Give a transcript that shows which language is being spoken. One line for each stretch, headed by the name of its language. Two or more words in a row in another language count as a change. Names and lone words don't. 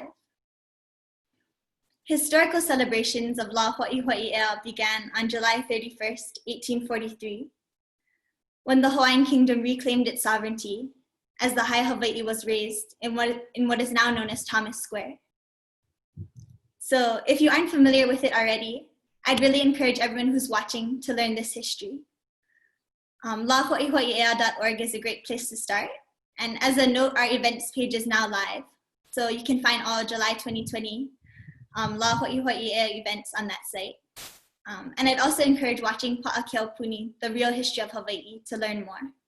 English: Historical celebrations of La Hoʻihoʻi Ea began on July 31st, 1843, when the Hawaiian Kingdom reclaimed its sovereignty as the High Hawaii was raised in what is now known as Thomas Square. So if you aren't familiar with it already, I'd really encourage everyone who's watching to learn this history. LaHoʻihoʻiEa.org is a great place to start. And as a note, our events page is now live. So you can find all July 2020 La Hoʻihoʻi Ea events on that site. And I'd also encourage watching Pa'akeaupuni, The Real History of Hawaii, to learn more.